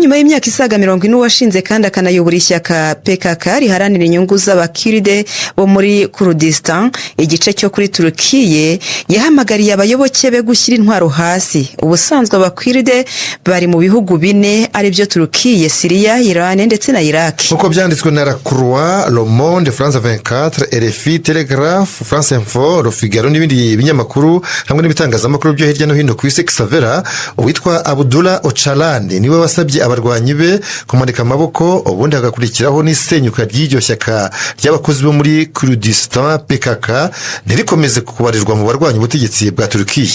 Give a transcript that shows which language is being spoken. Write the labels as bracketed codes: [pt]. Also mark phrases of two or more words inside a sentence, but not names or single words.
[rw] Nyuma y'imyaka isaga 40 washinze kandi akanayobora ishyaka PKK riharanira inyungu z'abakiride bo muri Kurdistan, igice cyo kuri Turukiye, yahamagariye abayoboke be gushyira intwaro hasi. Ubusanzwe abakiride bari mu bihugu 4 ari byo Turukiye, Syria, Iran ndetse na Iraq. Uko byanditswe na La Croix, Le Monde, France 24, RFI, Telegraph, France Info, Le Figaro n'ibindi binyamakuru hamwe n'ibitangazamakuru byo hirya no hino ku isi. Xavier, uwitwa Abdullah Öcalan niwe wasabye abarwanyi be kumanika amaboko, ubundi hagakurikiraho n'isenyuka ry'iryo shyaka ry'abakozi bo muri Kurdistan PKK ntirikomeze kubarirwa mu barwanyi ubutegetsi bwa Turukiya.